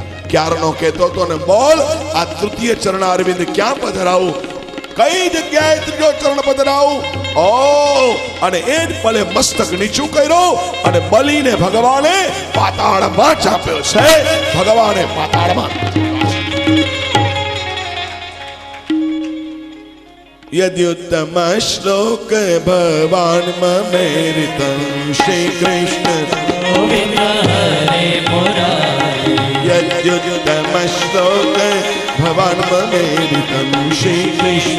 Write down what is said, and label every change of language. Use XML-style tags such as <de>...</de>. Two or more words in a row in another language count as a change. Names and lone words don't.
<gu>ક્યારનો કહેતો હતો ને, બોલ આ તૃતીય ચરણ અરવિંદ ક્યાં પધરાવું, કઈ જગ્યાએ ત્રીજો ચરણ પધરાવું? ઓ અને એ જ પલે મસ્તક નીચું કર્યું અને બલીને ભગવાને પાતાળમાં ચાપ્યો છે. ભગવાને પાતાળમાં</gu> <sa>यद्युत्तम श्लोक भवान ममेरितं श्री कृष्ण गोविंद हरे मुरारी यद्युत्तम श्लोक भवान ममेरितं श्री कृष्ण</sa>